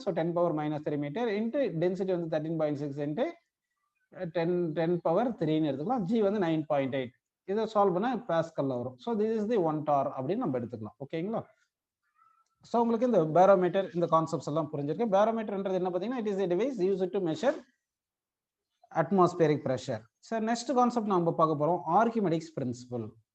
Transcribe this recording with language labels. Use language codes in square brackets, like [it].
[ta] So 10 power minus 3 metre into density வந்து 13.6 into 10 power 3ன்னு எடுத்துக்கலாம். G வந்து 9.8. இதை சால்வ் பண்ண பாஸ்கல்ல வரும். ஸோ திஸ் இஸ் தி 1 டார் அப்படின்னு நம்ம எடுத்துக்கலாம். ஓகேங்களா? ஸோ உங்களுக்கு இந்த பேரோமீட்டர் இந்த கான்செப்ட்ஸ் எல்லாம் புரிஞ்சிருக்கு. பேரோமீட்டர்ன்றது என்ன பார்த்தீங்கன்னா [en] It is a device used to measure atmospheric pressure. [ta] Sir next concept நம்ம பார்க்க போறோம் ஆர்கிமெடிக்ஸ் பிரின்சிபல்.